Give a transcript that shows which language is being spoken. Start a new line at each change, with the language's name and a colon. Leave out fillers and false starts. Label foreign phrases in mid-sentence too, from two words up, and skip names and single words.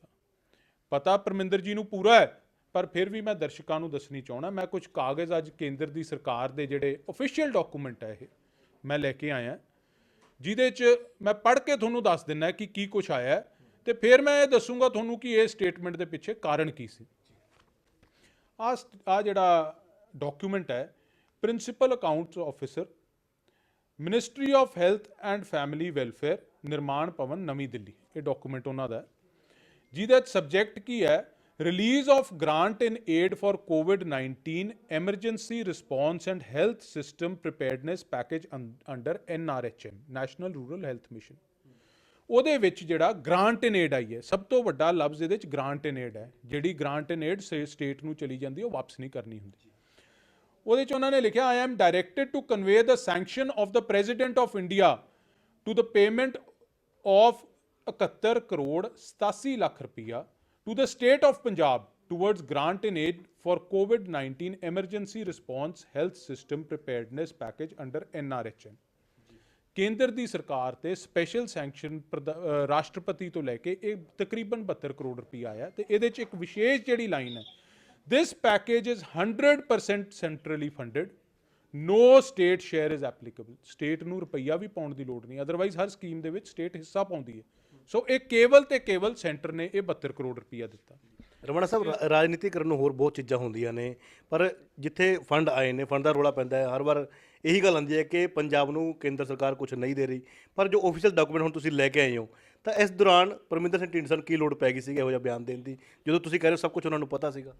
Punjabi: ਪਤਾ ਪਰਮਿੰਦਰ ਜੀ ਨੂੰ ਪੂਰਾ ਹੈ, ਪਰ ਫਿਰ ਵੀ ਮੈਂ ਦਰਸ਼ਕਾਂ ਨੂੰ ਦੱਸਣੀ ਚਾਹੁੰਦਾ, ਮੈਂ ਕੁਝ ਕਾਗਜ਼ ਅੱਜ ਕੇਂਦਰ ਦੀ ਸਰਕਾਰ ਦੇ ਜਿਹੜੇ
English: official document
Punjabi: ਹੈ ਇਹ ਮੈਂ ਲੈ ਕੇ ਆਇਆ, ਜਿਹਦੇ 'ਚ ਮੈਂ ਪੜ੍ਹ ਕੇ ਤੁਹਾਨੂੰ ਦੱਸ ਦਿੰਦਾ ਕਿ ਕੀ ਕੁਛ ਆਇਆ ਤੇ ਫਿਰ ਮੈਂ ਇਹ ਦੱਸੂਗਾ ਤੁਹਾਨੂੰ ਕਿ ਇਹ ਸਟੇਟਮੈਂਟ ਦੇ ਪਿੱਛੇ ਕਾਰਨ ਕੀ ਸੀ। ਆ ਜਿਹੜਾ ਡਾਕੂਮੈਂਟ ਹੈ, ਪ੍ਰਿੰਸੀਪਲ ਅਕਾਊਂਟਸ ਆਫਿਸਰ, ਮਿਨਿਸਟਰੀ ਆਫ ਹੈਲਥ ਐਂਡ ਫੈਮਿਲੀ ਵੈਲਫੇਅਰ, ਨਿਰਮਾਣ ਭਵਨ, ਨਵੀਂ ਦਿੱਲੀ, ਇਹ ਡਾਕੂਮੈਂਟ ਉਹਨਾਂ ਦਾ, ਜਿਹਦੇ 'ਚ ਸਬਜੈਕਟ ਕੀ ਹੈ?
English: Release of grant in aid for COVID-19 emergency response and health system preparedness package under NRHM, National Rural Health Mission।
Punjabi: ਉਹਦੇ ਵਿੱਚ ਜਿਹੜਾ
English: grant in aid
Punjabi: ਆਈ ਹੈ, ਸਭ ਤੋਂ ਵੱਡਾ ਲਫ਼ਜ਼ ਇਹਦੇ 'ਚ
English: grant in aid
Punjabi: ਹੈ। ਜਿਹੜੀ
English: grant in aid
Punjabi: ਸਟੇਟ ਨੂੰ ਚਲੀ ਜਾਂਦੀ ਉਹ ਵਾਪਸ ਨਹੀਂ ਕਰਨੀ ਹੁੰਦੀ। ਉਹਦੇ 'ਚ ਉਹਨਾਂ ਨੇ ਲਿਖਿਆ,
English: I am directed to convey the sanction of the President of India to the payment of
Punjabi: 71 ਕਰੋੜ 87 ਲੱਖ ਰੁਪਈਆ
English: to the state of Punjab towards grant in aid for COVID-19 emergency response health system preparedness package under NRHM।
Punjabi: ਕੇਂਦਰ ਦੀ ਸਰਕਾਰ ਤੇ
English: special sanction
Punjabi: ਰਾਸ਼ਟਰਪਤੀ ਤੋਂ ਲੈ ਕੇ ਇਹ ਤਕਰੀਬਨ 72 ਕਰੋੜ ਰੁਪਈਆ ਆਇਆ ਤੇ ਇਹਦੇ 'ਚ ਇੱਕ ਵਿਸ਼ੇਸ਼ ਜਿਹੜੀ ਲਾਈਨ ਹੈ,
English: this package is 100% centrally funded, no state share is applicable।
Punjabi: ਸਟੇਟ ਨੂੰ ਰੁਪਈਆ ਵੀ ਪਾਉਣ ਦੀ ਲੋੜ ਨਹੀਂ, ਅਦਰਵਾਈਜ਼ ਹਰ ਸਕੀਮ ਦੇ ਵਿੱਚ ਸਟੇਟ ਹਿੱਸਾ ਪਾਉਂਦੀ ਹੈ। ਸੋ ਇਹ ਕੇਵਲ ਤੇ ਕੇਵਲ ਸੈਂਟਰ ਨੇ ਇਹ 72 ਕਰੋੜ ਰੁਪਈਆ ਦਿੱਤਾ। ਰਮਣਾ ਸਾਹਿਬ, ਰਾਜਨੀਤੀ ਕਰਨ ਨੂੰ ਹੋਰ ਬਹੁਤ ਚੀਜ਼ਾਂ ਹੁੰਦੀਆਂ ਨੇ, ਪਰ ਜਿੱਥੇ ਫੰਡ ਆਏ ਨੇ, ਫੰਡ ਦਾ ਰੌਲਾ ਪੈਂਦਾ ਹੈ। ਹਰ ਵਾਰ ਇਹੀ ਗੱਲ ਆਉਂਦੀ ਹੈ ਕਿ ਪੰਜਾਬ ਨੂੰ ਕੇਂਦਰ ਸਰਕਾਰ ਕੁਝ ਨਹੀਂ ਦੇ ਰਹੀ, ਪਰ ਜੋ
English: official document
Punjabi: ਹੁਣ ਤੁਸੀਂ ਲੈ ਕੇ ਆਏ ਹੋ, ਤਾਂ ਇਸ ਦੌਰਾਨ ਪਰਮਿੰਦਰ ਸਿੰਘ ਢੀਂਡਸਾ ਨੂੰ ਕੀ ਲੋੜ ਪੈ ਗਈ ਸੀ ਇਹੋ ਜਿਹਾ ਬਿਆਨ ਦੇਣ ਦੀ, ਜਦੋਂ ਤੁਸੀਂ ਕਹਿ ਰਹੇ ਹੋ ਸਭ ਕੁਝ ਉਹਨਾਂ ਨੂੰ ਪਤਾ ਸੀਗਾ?